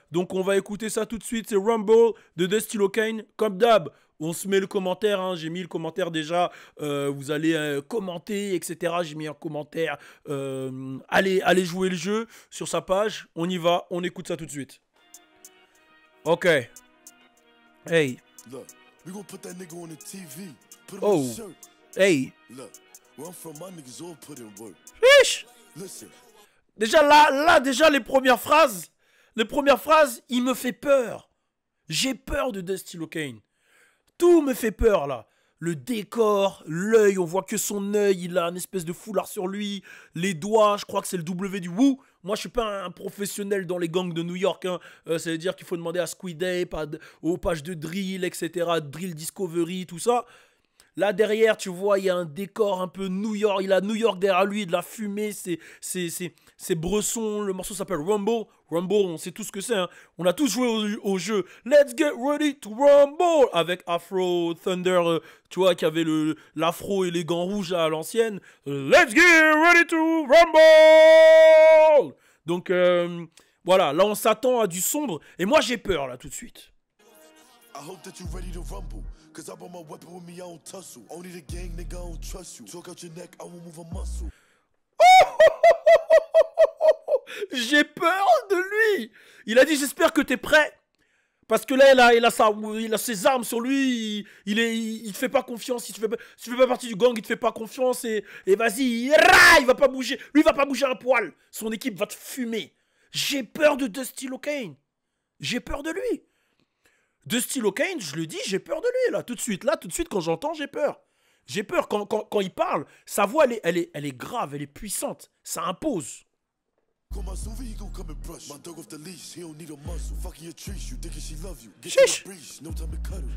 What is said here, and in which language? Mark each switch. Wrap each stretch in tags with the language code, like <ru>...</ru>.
<fr>Donc on va écouter ça tout de suite, c'est Rumble de Dusty Locane, comme d'hab. On se met le commentaire, hein. J'ai mis le commentaire déjà, vous allez commenter, etc. J'ai mis un commentaire, allez jouer le jeu sur sa page, on y va, on écoute ça tout de suite. Ok. Hey.</fr> <en>Look, we gon' put that nigga on the TV. Put him Oh. on the shirt. Hey. Look, where I'm from, my niggas all put in work. Wesh. Listen,</en> <fr>Déjà là, déjà les premières phrases, il me fait peur. J'ai peur de Dusty Locane. Tout me fait peur là. Le décor, l'œil, on voit que son œil, il a une espèce de foulard sur lui. Les doigts, je crois que c'est le W du Woo. Moi, je suis pas un professionnel dans les gangs de New York. Hein. Ça veut dire qu'il faut demander à Squid Ape, aux pages de drill, etc. Drill Discovery, tout ça. Là derrière, tu vois, il y a un décor un peu New York. Il a New York derrière lui, de la fumée, c'est Bresson. Le morceau s'appelle Rumble. Rumble, on sait tout ce que c'est. Hein. On a tous joué au jeu.</fr> <en>Let's get ready to rumble</en> <fr>avec Afro Thunder, tu vois, qui avait l'afro et les gants rouges à l'ancienne.</fr> <en>Let's get ready to rumble.</en> <fr>Donc voilà, là on s'attend à du sombre. Et moi j'ai peur là tout de suite.</fr> <en>I hope that you ready to rumble. Cause I brought my weapon with me, I don't tussle. Only the gang, nigga, I don't trust you. Talk out your neck, I won't move a muscle.</en> <fr>J'ai peur de lui. Il a dit j'espère que t'es prêt. Parce que là, il a ses armes sur lui. Il te fait pas confiance. Si tu fais pas partie du gang, il te fait pas confiance. Et vas-y, il va pas bouger. Lui, il va pas bouger un poil. Son équipe va te fumer. J'ai peur de Dusty Locane. J'ai peur de lui. Dusty Locane, je le dis, j'ai peur de lui. Là, tout de suite, quand j'entends, j'ai peur. J'ai peur. Quand il parle, sa voix, elle est grave, elle est puissante. Ça impose.</fr> <en>Call my Suvi, he gon' come and brush. My dog off the leash, he don't need a muscle. Fucking your trees, you thinking she love you. Get Shush. to the breeze, no time to cuddle.</en>